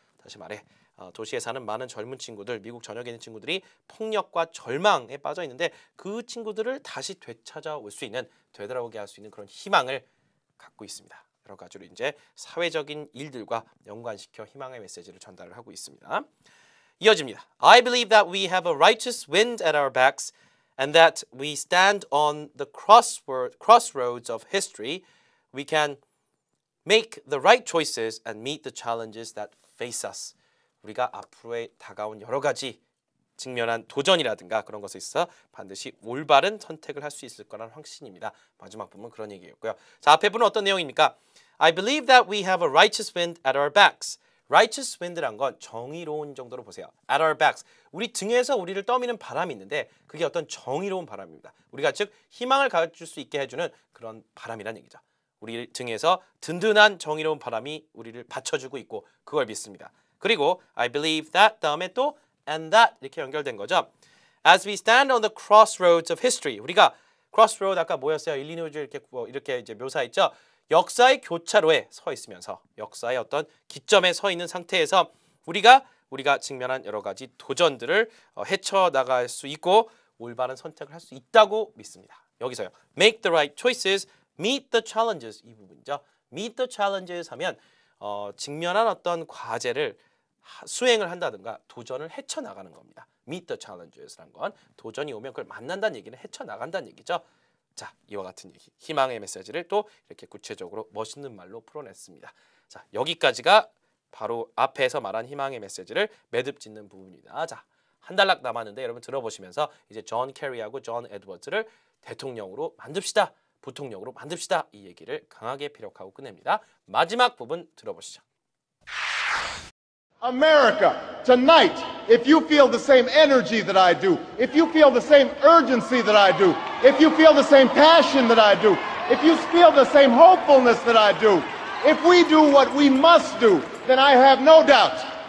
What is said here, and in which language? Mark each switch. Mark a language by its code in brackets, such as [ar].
[ko] 다시 말해 도시에 사는 많은 젊은 친구들, 미국 전역에 있는 친구들이 폭력과 절망에 빠져 있는데 그 친구들을 다시 되찾아올 수 있는, 되돌아오게 할 수 있는 그런 희망을 갖고 있습니다. 여러 가지로 이제 사회적인 일들과 연관시켜 희망의 메시지를 전달을 하고 있습니다. 이어집니다. [en] I believe that we have a righteous wind at our backs and that we stand on the crossroads of history. We can make the right choices and meet the challenges that face us. [ko] 우리가 앞으로에 다가온 여러 가지 직면한 도전이라든가 그런 것에 있어 반드시 올바른 선택을 할 수 있을 거라는 확신입니다. 마지막 부분 그런 얘기였고요. 자, 앞에 부분은 어떤 내용입니까? [en] I believe that we have a righteous wind at our backs. [ko] righteous wind란 건 정의로운 정도로 보세요. [en] at our backs. [ko] 우리 등에서 우리를 떠미는 바람이 있는데 그게 어떤 정의로운 바람입니다. 우리가 즉 희망을 가질 수 있게 해주는 그런 바람이란 얘기죠. 우리 등에서 든든한 정의로운 바람이 우리를 받쳐주고 있고 그걸 믿습니다. 그리고 I believe that 다음에 또 and that 이렇게 연결된 거죠. [en] As we stand on the crossroads of history. [ko] 우리가 crossroad 아까 뭐였어요? 일리노이즈 이렇게 이제 묘사했죠. 역사의 교차로에 서 있으면서 역사의 어떤 기점에 서 있는 상태에서 우리가 직면한 여러 가지 도전들을 헤쳐나갈 수 있고 올바른 선택을 할 수 있다고 믿습니다. 여기서요. [en] Make the right choices, meet the challenges 이 부분이죠. Meet the challenges [ko] 하면 직면한 어떤 과제를 수행을 한다든가 도전을 헤쳐나가는 겁니다. [en] Meet the challenges [ko] 라는 건 도전이 오면 그걸 만난다는 얘기는 헤쳐나간다는 얘기죠. 자, 이와 같은 얘기, 희망의 메시지를 또 이렇게 구체적으로 멋있는 말로 풀어냈습니다. 자, 여기까지가 바로 앞에서 말한 희망의 메시지를 매듭 짓는 부분입니다. 자, 한 달락 남았는데 여러분 들어보시면서 이제 존 캐리하고 존 에드워즈를 대통령으로 만듭시다, 부통령으로 만듭시다 이 얘기를 강하게 피력하고 끝냅니다. 마지막 부분 들어보시죠. [en] America, tonight, if you feel the same energy that I do, if you feel the same urgency that I do, if you feel the same passion that I do, if you feel the same hopefulness that I do, if we do what we must do, then I have no doubt